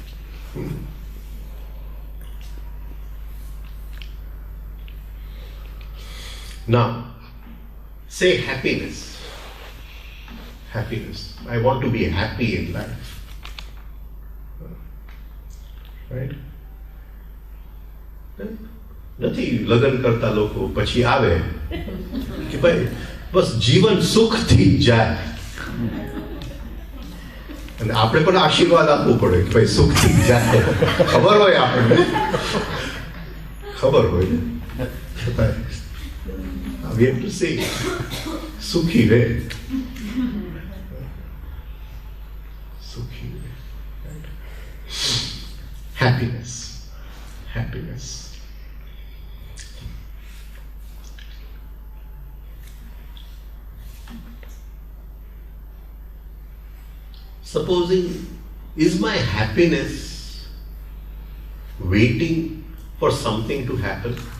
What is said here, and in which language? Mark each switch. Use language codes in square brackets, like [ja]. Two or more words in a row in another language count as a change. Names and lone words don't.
[en] Now, say happiness. Happiness. I want to be happy in life. Right? [gu] નથી લગ્ન કરતા લોકો પછી આવે કે ભાઈ બસ જીવન સુખથી જાય અને આપણે પણ આશીર્વાદ આપવું પડે કે ભાઈ સુખથી જાય. ખબર હોય આપણને, ખબર હોય ને, [en] we have to say [gu] સુખી રહે, સુખી રહે. [en] Happiness, happiness. Supposing, is my happiness waiting for something to happen?